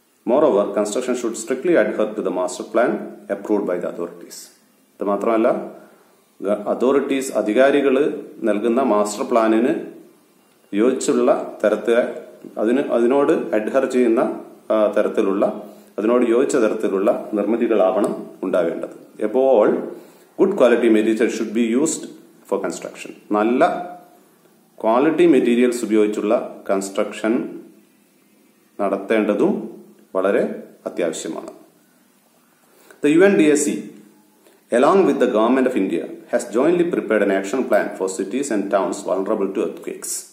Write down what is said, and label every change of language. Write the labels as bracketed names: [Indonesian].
[English] Moreover, construction should strictly adhere to the master plan approved by the authorities. [Malayalam] ഇത് മാത്രമല്ല, authorities, അധികാരികൾ നൽകുന്ന master പ്ലാനിന് യോജിച്ചുള്ള തരത്തിൽ, അതിനോട് അഡ്ഹർ ചെയ്യുന്ന തരത്തിലുള്ള, അതിനോട് യോജിച്ച തരത്തിലുള്ള നിർമ്മിതികളാവണം ഉണ്ടാവേണ്ടത്. [English] Above all, good quality materials should be used for construction. [Malayalam] നല്ല ക്വാളിറ്റി മെറ്റീരിയൽസ് ഉപയോഗിച്ചുള്ള കൺസ്ട്രക്ഷൻ നടത്തേണ്ടതും വളരെ അത്യാവശ്യമാണ്. [English] The UNDAC, along with the Government of India, has jointly prepared an action plan for cities and towns vulnerable to earthquakes.